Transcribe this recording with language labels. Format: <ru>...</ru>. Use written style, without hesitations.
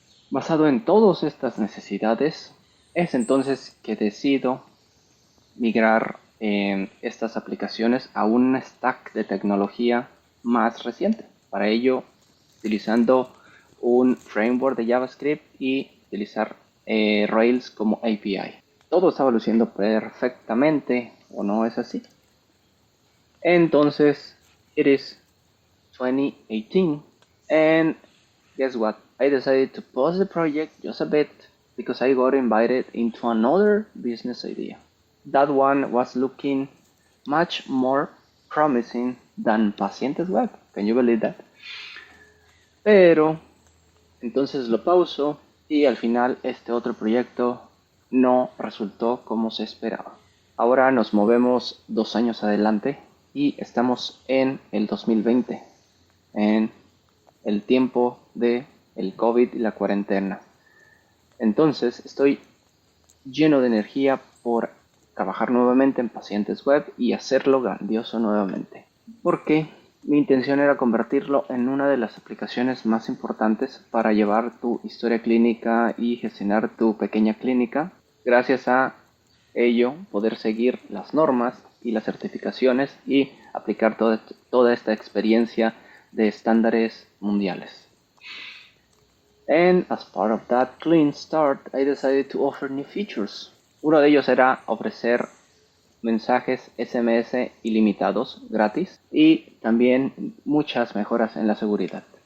<es>Basado en todas estas necesidades, es entonces que decido migrar estas aplicaciones a un stack de tecnología más reciente. Para ello, utilizando un framework de JavaScript y utilizar Rails como API. Todo estaba luciendo perfectamente, ¿o no es así?</es> <en>Entonces, it is 2018, and guess what? I decided to pause the project just a bit because I got invited into another business idea. That one was looking much more promising than Pacientes Web. Can you believe that?</en> <es>Pero entonces lo pauso y al final este otro proyecto no resultó como se esperaba. Ahora nos movemos 2 años adelante y estamos en el 2020, en el tiempo de el COVID y la cuarentena. Entonces estoy lleno de energía por trabajar nuevamente en Pacientes Web y hacerlo grandioso nuevamente. Porque mi intención era convertirlo en una de las aplicaciones más importantes para llevar tu historia clínica y gestionar tu pequeña clínica. Gracias a ello, poder seguir las normas y las certificaciones y aplicar toda esta experiencia de estándares mundiales.</es> <en>And as part of that clean start, I decided to offer new features.</en> <es>Uno de ellos era ofrecer mensajes SMS ilimitados gratis y también muchas mejoras en la seguridad.</es>